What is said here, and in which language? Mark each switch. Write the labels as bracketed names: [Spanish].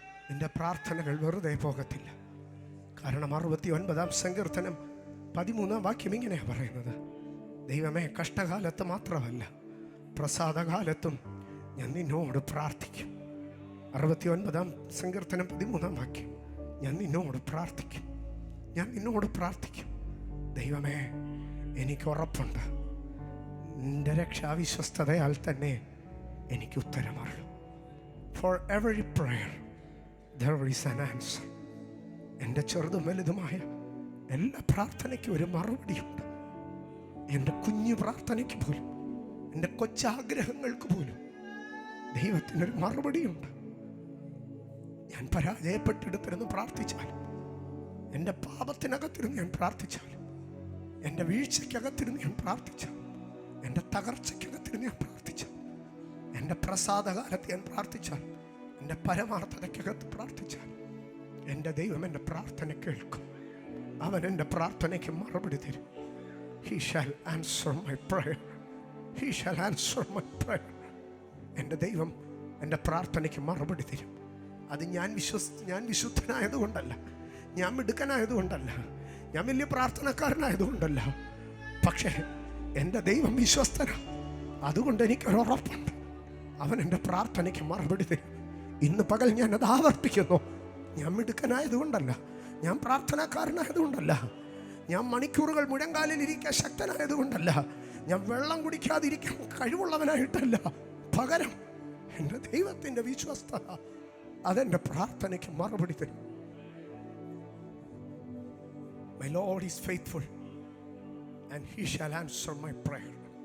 [Malayalam] നിന്റെ പ്രാർത്ഥനകൾ വെറുതെ പോകത്തില്ല. കാരണം 69-ാം സങ്കീർത്തനം 13-ാം വാക്യം ഇങ്ങനെയാണ് പറയുന്നത്: ദൈവമേ, കഷ്ടകാലത്ത് മാത്രമല്ല പ്രസാദകാലത്തും ഞാൻ നിന്നോട് പ്രാർത്ഥിക്കും. 69-ാം സങ്കീർത്തനം 13-ാം വാക്യം. ഞാൻ നിന്നോട് പ്രാർത്ഥിക്കും, ഞാൻ നിന്നോട് പ്രാർത്ഥിക്കും. ദൈവമേ, എനിക്ക് ഉറപ്പുണ്ട് നിന്റെ രക്ഷാവിശ്വസ്തതയാൽ തന്നെ എനിക്ക് ഉത്തരമറിയും. [English] For every prayer there is an answer. [Malayalam] എൻ്റെ ചെറുതും വലുതുമായ എല്ലാ പ്രാർത്ഥനയ്ക്കും ഒരു മറുപടിയുണ്ട്. എൻ്റെ കുഞ്ഞു പ്രാർത്ഥനയ്ക്ക് പോലും, എൻ്റെ കൊച്ചാഗ്രഹങ്ങൾക്ക് പോലും ദൈവത്തിനൊരു മറുപടിയുണ്ട്. ഞാൻ പരാജയപ്പെട്ടെടുത്തിരുന്ന് പ്രാർത്ഥിച്ചാലും, എൻ്റെ പാപത്തിനകത്തിരുന്ന് ഞാൻ പ്രാർത്ഥിച്ചാലും, എൻ്റെ വീഴ്ചയ്ക്കകത്തിരുന്ന് ഞാൻ പ്രാർത്ഥിച്ചാലും, എൻ്റെ തകർച്ചയ്ക്കകത്തിരുന്ന് ഞാൻ പ്രാർത്ഥിച്ചാൽ, എൻ്റെ പ്രസാദകാലത്ത് ഞാൻ പ്രാർത്ഥിച്ചാൽ, എൻ്റെ പരമാർത്ഥതയ്ക്കകത്ത് പ്രാർത്ഥിച്ചാൽ, എൻ്റെ ദൈവം എൻ്റെ പ്രാർത്ഥന കേൾക്കും. അവൻ എൻ്റെ പ്രാർത്ഥനയ്ക്ക് മറുപടി തരും. [English] He shall answer my prayer. He shall answer my prayer. [Malayalam] എൻ്റെ ദൈവം എൻ്റെ പ്രാർത്ഥനയ്ക്ക് മറുപടി തരും. അത് ഞാൻ വിശുദ്ധനായതുകൊണ്ടല്ല, ഞാൻ മിടുക്കനായതുകൊണ്ടല്ല, ഞാൻ വലിയ പ്രാർത്ഥനക്കാരനായതുകൊണ്ടല്ല. പക്ഷേ എൻ്റെ ദൈവം വിശ്വസ്തനാണ്. അതുകൊണ്ട് എനിക്കൊരുറപ്പുണ്ട്, അവൻ എൻ്റെ പ്രാർത്ഥനയ്ക്ക് മറുപടി തരും. ഇന്ന് പകൽ ഞാനത് ആവർത്തിക്കുന്നു. ഞാൻ മിടുക്കനായതുകൊണ്ടല്ല, ഞാൻ പ്രാർത്ഥനാക്കാരനായതുകൊണ്ടല്ല, ഞാൻ മണിക്കൂറുകൾ മുഴങ്കാലിൽ ഇരിക്കാൻ ശക്തനായതുകൊണ്ടല്ല, ഞാൻ വെള്ളം കുടിക്കാതിരിക്കാൻ കഴിവുള്ളവനായിട്ടല്ല. പകരം എൻ്റെ ദൈവത്തിൻ്റെ വിശ്വസ്തത അതെൻ്റെ പ്രാർത്ഥനയ്ക്ക് മറുപടി തരും. [English] My Lord is faithful and he shall answer my prayer.